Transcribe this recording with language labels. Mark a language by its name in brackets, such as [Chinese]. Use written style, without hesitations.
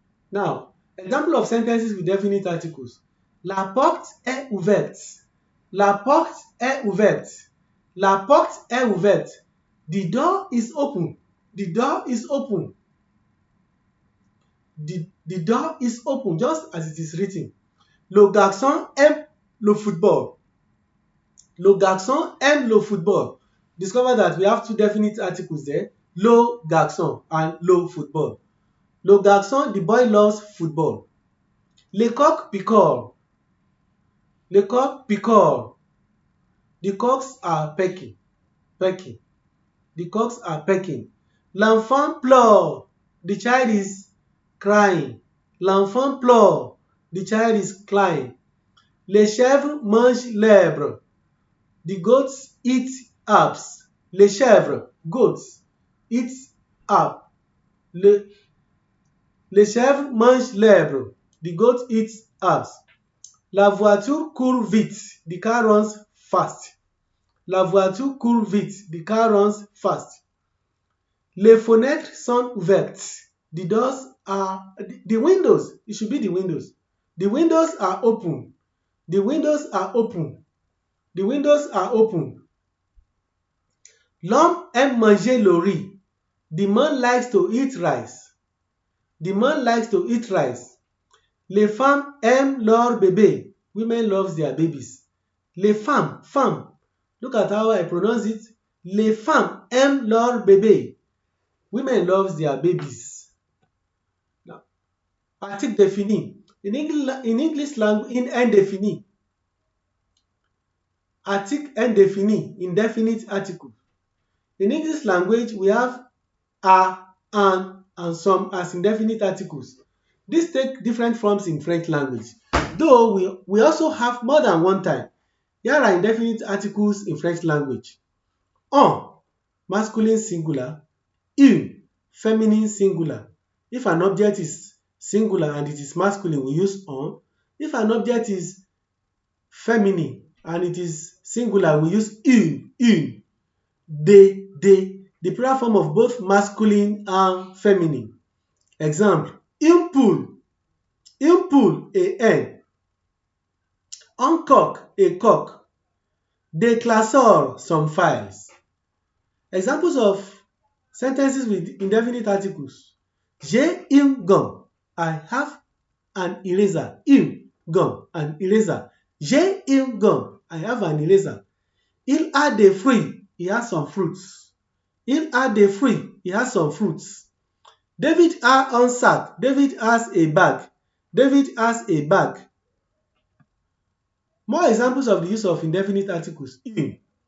[English] Now, example of sentences with definite articles. [French] La porte est ouverte. La porte est ouverte. La porte est ouverte. [English] The door is open. The door is open. The door is open, just as it is written. [French] Le garçon aime le football. Le garçon aime le football. [English] Discover that we have 2 definite articles there. [French] Le garçon and le football. Le garçon, [English] the boy, loves football. [French] Le coq picore. Le coq picore. [English] The cocks are pecking. The cocks are pecking. [French] L'enfant pleure. [English] The child is crying. [French] L'enfant pleure. [English] The child is crying. [French] Les chèvres mangent l'herbe. [English] The goats eat herbs. Les chèvres, goats, eat herb. [French] Les chèvres mangent l'herbe. [English] The goat eats herbs. [French] La voiture court vite. [English] The car runs fast. [French] La voiture court vite. [English] The car runs fast. [French] Les fenêtres sont ouvertes. [English] The doors are, the windows, it should be the windows. The windows are open. The windows are open. The windows are open. [French] L'homme aime manger le riz. [English] The man likes to eat rice. The man likes to eat rice. [French] Les femmes aiment leur bébé. [English] Women love their babies. [French] Les femmes. [English] Look at how I pronounce it. [French] Les femmes aiment leur bébé. [English] Women love their babies. Now, article défini. In English language, in indéfini. Article indéfini, indefinite article. In English language, we have a, and some as indefinite articles. These take different forms in French language, though we also have more than one type. Here are indefinite articles in French language. Un, masculine singular. Une, feminine singular. If an object is singular and it is masculine, we use un. If an object is feminine and it is singular, we use une. The plural form of both masculine and feminine. [French] Exemple, une poule, [English] a hen. [French] Un coq, [English] a cock. [French] Des classeurs, [English] some files. Examples of sentences with indefinite articles. [French] J'ai une gomme, [English] I have an eraser. Une gomme, an eraser. [French] J'ai une gomme, [English] I have an eraser. [French] Il a des fruits, [English] he has some fruits. Il a des fruits, he has some fruits. [French] David a un sac, [English] David has a bag. David has a bag. More examples of the use of indefinite articles. Une.